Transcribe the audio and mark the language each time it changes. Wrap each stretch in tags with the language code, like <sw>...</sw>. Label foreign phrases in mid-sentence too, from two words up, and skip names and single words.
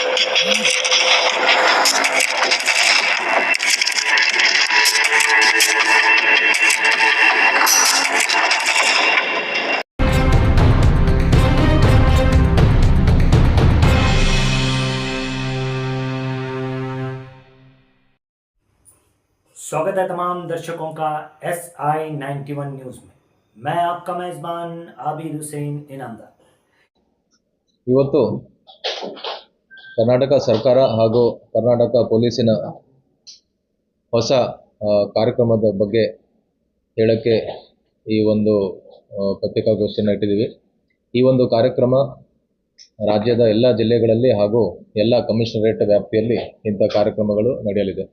<hi>स्वागत है तमाम दर्शकों का SI91 न्यूज़ में। मैं आपका मेज़बान आबिद हुसैन इनामदार।</hi> <kn>ಇವತ್ತು ಕರ್ನಾಟಕ ಸರ್ಕಾರ ಹಾಗೂ ಕರ್ನಾಟಕ ಪೊಲೀಸಿನ ಹೊಸ ಕಾರ್ಯಕ್ರಮದ ಬಗ್ಗೆ ಹೇಳಕ್ಕೆ ಈ ಒಂದು ಪತ್ರಿಕಾಗೋಷ್ಠಿಯನ್ನು ಇಟ್ಟಿದ್ದೀವಿ। ಈ ಒಂದು ಕಾರ್ಯಕ್ರಮ ರಾಜ್ಯದ ಎಲ್ಲ ಜಿಲ್ಲೆಗಳಲ್ಲಿ ಹಾಗೂ ಎಲ್ಲ ಕಮಿಷನರೇಟ್ ವ್ಯಾಪ್ತಿಯಲ್ಲಿ ಇಂಥ ಕಾರ್ಯಕ್ರಮಗಳು ನಡೆಯಲಿದೆ।</kn>